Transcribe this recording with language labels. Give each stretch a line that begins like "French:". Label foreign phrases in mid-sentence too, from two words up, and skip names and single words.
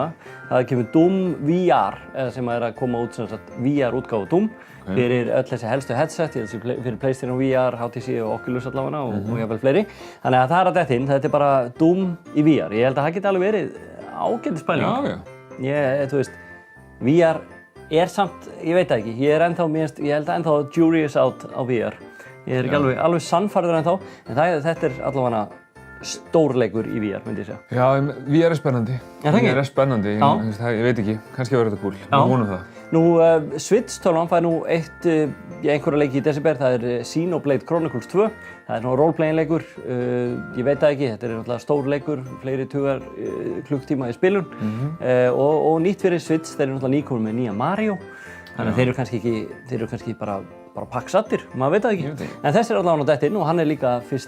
Icelandic: Það kemur Doom VR sem er að koma út sem sagt VR útgáfu Doom fyrir öll þessi helstu headset, fyrir PlayStation VR, HTC og Oculus allavega og jafnvel fleiri. Þannig að það er að detta inn, þetta er bara Doom í VR. Ég held að það geti alveg verið ágætis pæling. Þú veist, VR er samt, ég veit það ekki, ég held að ennþá
English: jury is out
Icelandic: á VR. Ég er ekki alveg sannfærður ennþá, en þetta er allavega stórleikur í VR, myndi ég segja. Já, VR er spennandi. VR er spennandi, ég veit ekki, kannski verður þetta cool. Við vonum það. Nú, Switch-tölvan fær nú einhverja leiki í desember, það er Xenoblade Chronicles 2. Það er svona role-playing leikur, ég veit það ekki, þetta er náttúrulega stór leikur, fleiri tugar klukktíma í spilun. Og nýtt fyrir Switch, þeir eru náttúrulega nýkomin með nýja Mario. Þannig að þeir eru kannski bara pakksaddir, maður veit það ekki. En þessi er allavega á detta inn og hann er líka 1.